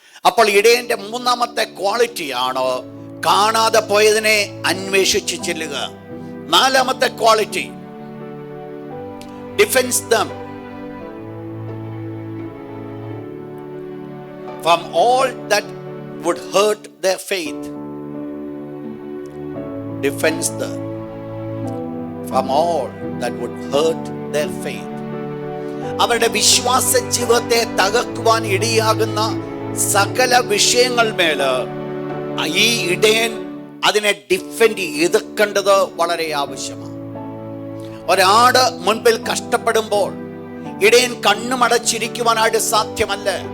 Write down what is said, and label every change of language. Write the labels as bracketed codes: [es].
[ml] അപ്പോൾ ഇടയന്റെ മൂന്നാമത്തെ ക്വാളിറ്റിയാണ് കാണാതെ പോയതിനെ അന്വേഷിച്ച് ചെല്ലുക. നാലാമത്തെ quality, [en] Defence them from all that would hurt their faith. Defense them from all that would hurt their faith. [ml] അവരുടെ വിശ്വാസ ജീവിതത്തെ തകർക്കുവാൻ ഇടയാകുന്ന സകല വിഷയങ്ങൾ മേല് ഈ ഇടയൻ അതിനെ ഡിഫെൻഡ് എതിർക്കേണ്ടത് വളരെ ആവശ്യമാണ്. ഒരാട് മുൻപിൽ കഷ്ടപ്പെടുമ്പോൾ ഇടയൻ കണ്ണുമടച്ചിരിക്കുവാനായിട്ട് സാധ്യമല്ല.